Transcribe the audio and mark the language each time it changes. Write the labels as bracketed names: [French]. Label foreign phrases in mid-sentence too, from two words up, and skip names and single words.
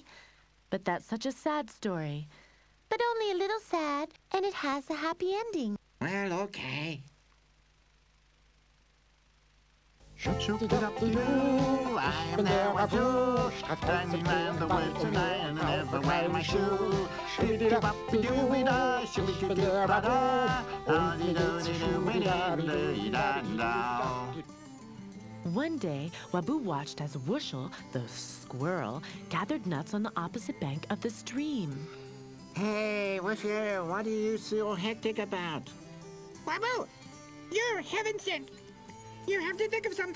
[English] But that's such a sad story. But only a little sad, and it has a happy ending. Well, okay. Shoop, shoop, it up, doo. I am now a fool, standing round the world tonight and I never wear my shoe. Shibby-doo-bop-doo-wee-da, shibby-doo-doo-ba-da, da-dee-doo-dee-doo-wee-da-dee-da-da. One day, Waboo watched as Wushel, the squirrel, gathered nuts on the opposite bank of the stream. Hey, Wushel, what are you so hectic about? Waboo, you're heaven sent. You have to think of something.